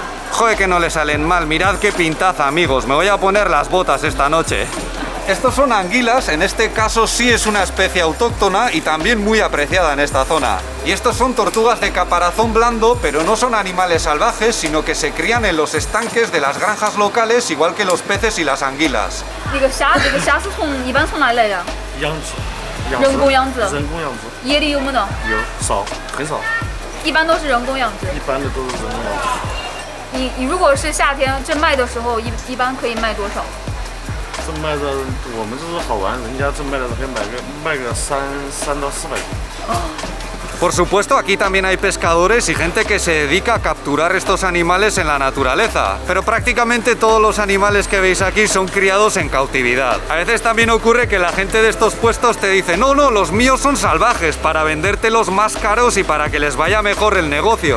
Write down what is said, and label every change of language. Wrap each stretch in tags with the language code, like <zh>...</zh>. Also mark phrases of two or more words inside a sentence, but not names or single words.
<es>Joder, que no le salen mal, mirad qué pintaza, amigos. Me voy a poner las botas esta noche. Estos son anguilas, en este caso sí es una especie autóctona y también muy apreciada en esta zona. Y estos son tortugas de caparazón blando, pero no son animales salvajes, sino que se crían en los estanques de las granjas locales, igual que los peces y las anguilas.</es> <zh>这个虾是一般从哪里来的？养殖，人工养殖。人工养殖野里有没得？有少，很少，一般都是人工养殖。一般的都是人工养殖。你如果是夏天这卖的时候，一般可以卖多少？这卖的我们这是好玩，人家这卖的可以卖个3到400斤。</zh> <es>Por supuesto, aquí también hay pescadores y gente que se dedica a capturar estos animales en la naturaleza. Pero prácticamente todos los animales que veis aquí son criados en cautividad. A veces también ocurre que la gente de estos puestos te dice no, los míos son salvajes, para vendértelos más caros y para que les vaya mejor el negocio.</es>